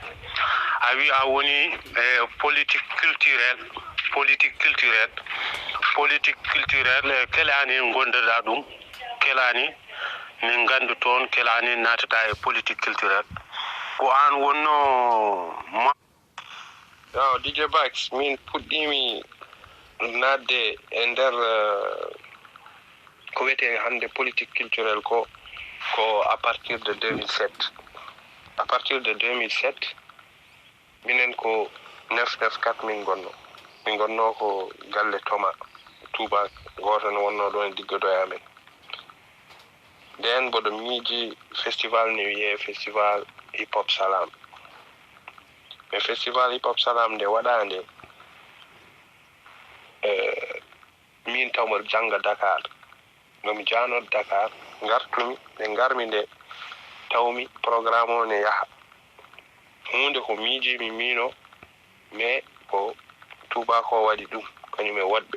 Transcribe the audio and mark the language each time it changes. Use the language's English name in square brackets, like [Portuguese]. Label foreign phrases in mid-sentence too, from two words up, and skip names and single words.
[Fula] A wi a woni [French] politique culturelle, [Fula] kelani gonda dum, kelani min gandu toon, kelani natata e [French] politique culturelle. [Fula] Ko an wonno Yo, DJ Bax, min puɗɗimi nadde e nder ko wiyete hande [French] politique culturelle [Fula] ko [French] à partir de 2007. À partir de 2007, [Fula] minen ko 994 min gonno ko galle Toma Touba goto no wonno ɗon diggodo e amen. Nden mboɗo miiji festival ne wiye festival hip hop salam. Mais festival hip hop salam nde waɗande min tawmo janga Dakar. Nomi jano Dakar gartumi nde garmi nde tawmi programme o ne yaha. Hunde ko miiji mi mino mais ko Touba ko waɗi ɗum kañum e woɗɓe.